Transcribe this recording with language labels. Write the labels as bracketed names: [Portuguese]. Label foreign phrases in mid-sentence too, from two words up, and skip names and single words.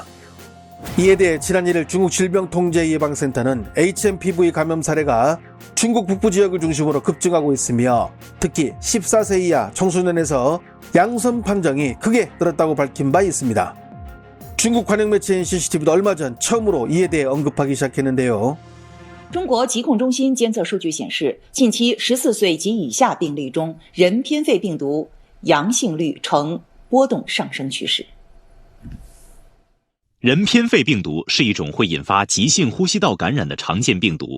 [Korean] 이에 대해 지난 1일 중국 질병통제예방센터는 HMPV 감염 사례가 중국 북부 지역을 중심으로 급증하고 있으며, 특히 14세 이하 청소년에서 양성 판정이 크게 늘었다고 밝힌 바 있습니다. 중국 관영 매체인 CCTV도 얼마 전 처음으로 이에 대해 언급하기 시작했는데요. [Chinese] 中国疾控中心监测数据显示，近期14岁及以下病例中，人偏肺病毒阳性率呈波动上升趋势。人偏肺病毒是一种会引发急性呼吸道感染的常见病毒。